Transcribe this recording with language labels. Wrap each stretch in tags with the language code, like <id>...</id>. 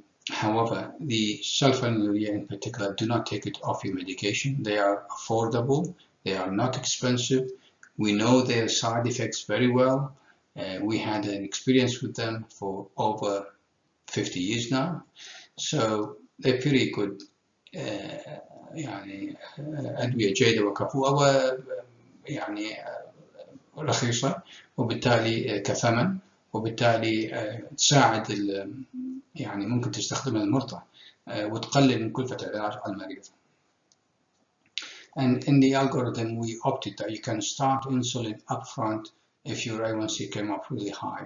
<en>However, the sulfonylurea in particular, do not take it off your medication. They are affordable. They are not expensive. We know their side effects very well. We had an experience with them for over 50 years now. So they're pretty good.</en> <ar>يعني أدوية جيدة وكفؤة يعني رخيصة, وبالتالي كثمن, وبالتالي تساعد يعني ممكن تستخدمها المرضى وتقلل من كلفة العلاج على المريض.</ar> <en>And in the algorithm, we opted that you can start insulin upfront if your A1C came up really high.</en>